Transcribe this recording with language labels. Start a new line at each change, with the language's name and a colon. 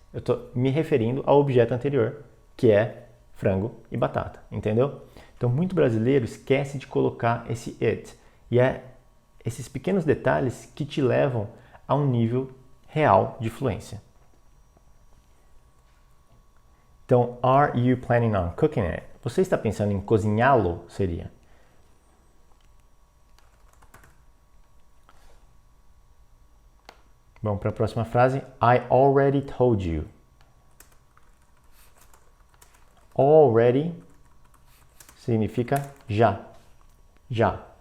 Portuguese: Eu estou me referindo ao objeto anterior, que é frango e batata, entendeu? Então, muito brasileiro esquece de colocar esse it. E é esses pequenos detalhes que te levam a um nível real de fluência.
English: Então, are you planning on cooking it?
Portuguese: Você está pensando em cozinhá-lo? Seria. Vamos para a próxima frase.
English: I already told you.
Portuguese: Already significa já. Já.